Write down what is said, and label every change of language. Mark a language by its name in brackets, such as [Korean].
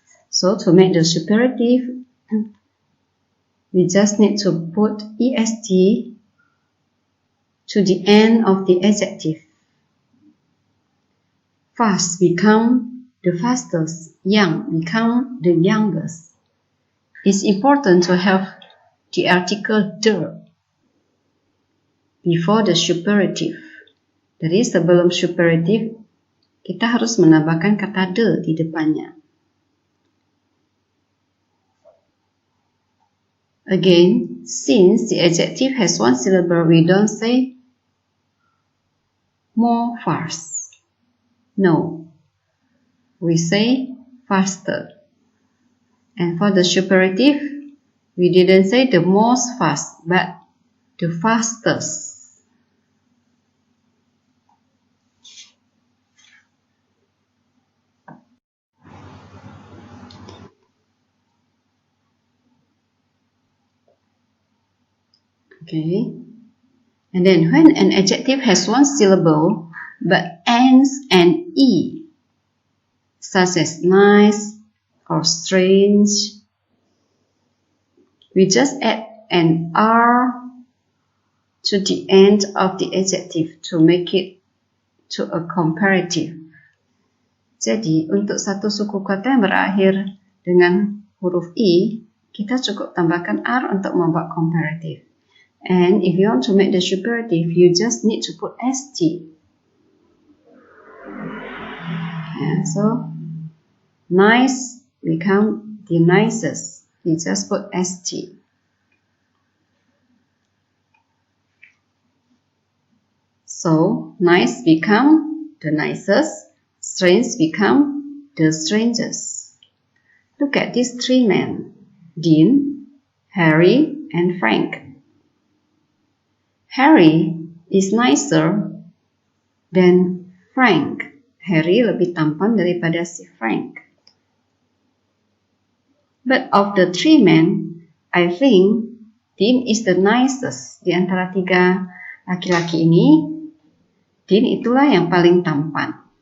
[English] So to make the superlative, we just need to put est to the end of the adjective. Fast become the fastest, young become the youngest. It's important to have the article the before the superlative. [Indonesian] Jadi sebelum superlative, kita harus menambahkan kata the di depannya. [English] Again, since the adjective has one syllable, we don't say more fast. No. We say faster. And for the superlative, we didn't say the most fast, but the fastest. Okay. And then when an adjective has one syllable, but ends in E, such as nice or strange, we just add an R to the end of the adjective to make it to a comparative. [Indonesian] Jadi, untuk satu suku kata yang berakhir dengan huruf I, kita cukup tambahkan R untuk membuat comparative. [English] And if you want to make the superlative, you just need to put st. Yeah, so nice become the nicest. You just put st. So, nice become the nicest, strange become the strangest. Look at these three men, Dean, Harry, and Frank. Harry is nicer than Frank. [Indonesian] Harry lebih tampan daripada si Frank. [English] But of the three men, I think Dean is the nicest. [Indonesian] Di antara tiga laki-laki ini, Dean itulah yang paling tampan.